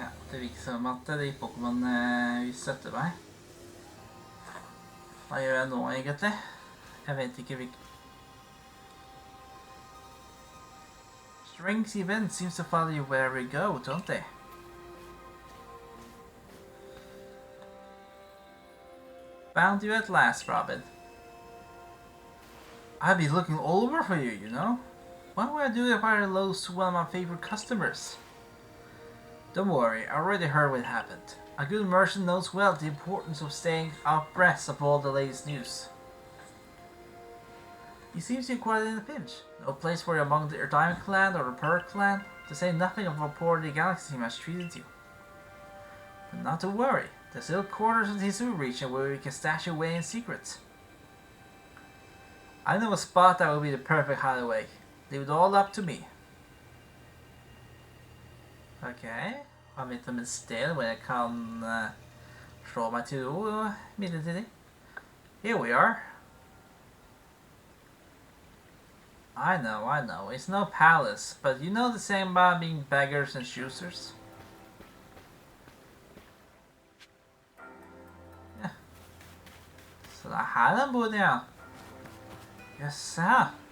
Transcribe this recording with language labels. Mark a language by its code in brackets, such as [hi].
[no] Det virker som at de Pokémon vil støtte meg. Hva gjør jeg nå, egentlig? Jeg vet ikke hvilken... [en] Strange events seems to follow you wherever you go, don't they? Found you at last, Robin. I've been looking all over for you, you know? What would I do if I lost one of my favorite customers? Don't worry, I already heard what happened. A good merchant knows well the importance of staying abreast of all the latest news. He seems to be quite in a pinch. No place for you among the Diamond Clan or the Pearl Clan, to say nothing of how poor the Galaxy team has treated you. But not to worry, there's still corners of the Hisu region where we can stash away in secret. I know a spot that will be the perfect hideaway. Leave it all up to me. [no] Okay, har vi et sted hvor jeg kan slå meg til ro midlertidig. [en] Here we are. I know, it's no palace, but you know the same about being beggars and choosers. [no] Ja. Så det her den bodde, ja. Yes, ja.